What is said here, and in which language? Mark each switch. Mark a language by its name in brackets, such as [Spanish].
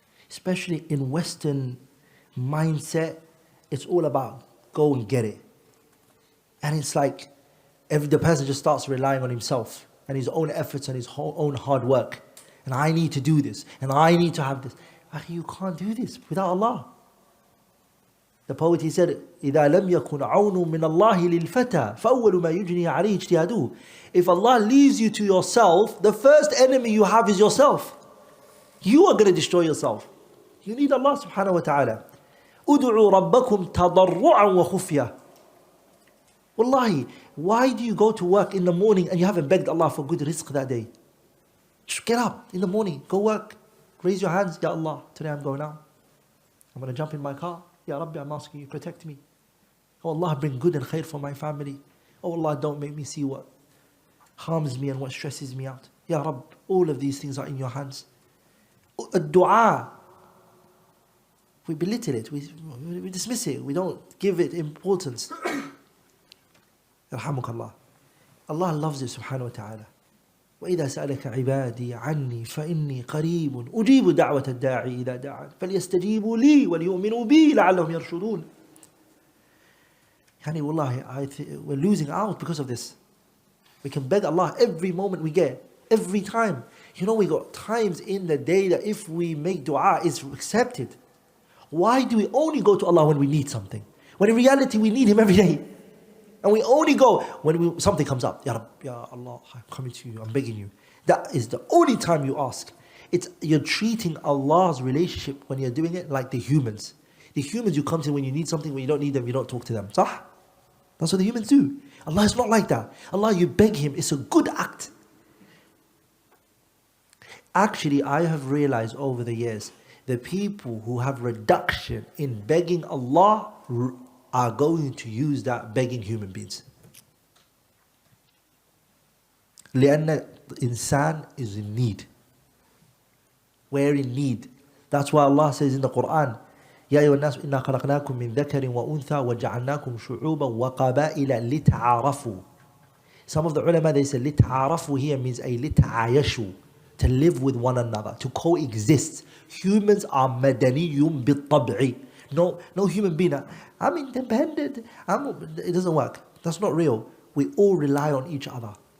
[English] Especially in Western mindset, it's all about go and get it. And it's like the person just starts relying on himself and his own efforts and his own hard work. And I need to do this, and I need to have this. You can't do this without Allah. The poet, he said, [Arabic] إِذَا لَمْ يَكُنْ عَوْنٌ مِّنَ اللَّهِ لِلْفَتَى فَأَوَّلُ مَا يُجْنِي عَلَيْهِ اجْتِهَادُهُ. [English] If Allah leaves you to yourself, the first enemy you have is yourself. You are going to destroy yourself. You need Allah subhanahu wa ta'ala. [Arabic] أُدْعُوا رَبَّكُمْ تَضَرُّعًا وَخُفْيًا. [English] Wallahi, why do you go to work in the morning and you haven't begged Allah for good rizq that day? Just get up in the morning, go work. Raise your hands, Ya Allah, today I'm going out. I'm going to jump in my car. Ya Rabbi, I'm asking you, protect me. Oh Allah, bring good and khair for my family. Oh Allah, don't make me see what harms me and what stresses me out. Ya Rabb, all of these things are in your hands. Dua, we belittle it, we dismiss it, we don't give it importance. Yarhamukallah. Allah loves it subhanahu wa ta'ala. [Arabic] وإذا سألك عبادي عني فإني قريب أجيب دعوة الداعي إذا دعان فليستجيبوا لي وليؤمنوا بي لعلهم يرشدون. [English] Yani wallahi, we're losing out because of this. We can beg Allah every moment we get, every time. You know, we got times in the day that if we make dua, it's accepted. Why do we only go to Allah when we need something? When in reality we need Him every day. And we only go when something comes up. Ya Rabb, Ya Allah, I'm coming to you, I'm begging you. That is the only time you ask. You're treating Allah's relationship when you're doing it like the humans. The humans, you come to when you need something, when you don't need them, you don't talk to them. Sah? That's what the humans do. Allah is not like that. Allah, you beg Him, it's a good act. Actually, I have realized over the years, the people who have reduction in begging Allah are going to use that begging human beings. [Arabic] لأن الإنسان [English] is in need. We're in need. That's why Allah says in the Quran, [Arabic] يا أيها الناس إنا خلقناكم من ذكر وأنثى وجعلناكم شعوبا وقبائل لتعارفوا. [English] Some of the ulama, they say لتعارفوا here means a لتعايشوا, to live with one another, to coexist. Humans are [Arabic] مدني بالطبع. [English] No human being, I'm independent. It doesn't work. That's not real. We all rely on each other.